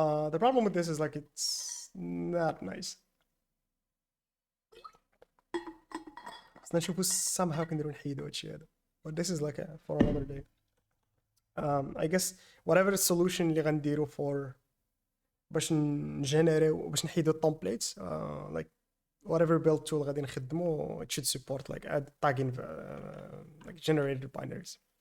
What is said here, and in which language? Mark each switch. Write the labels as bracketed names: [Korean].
[English] The problem with this is like it's not nice. [Arabic] خصنا نشوفو somehow كنديرو نحيدو هادشي هذا. [English] But this is like for another day. I guess whatever solution [Arabic] اللي غنديرو [English] for [Arabic] باش نجينيريو باش نحيدو التمبليتس [English] like whatever build tool [Arabic] غادي نخدمو [English] it should support like add tagging like generated binaries.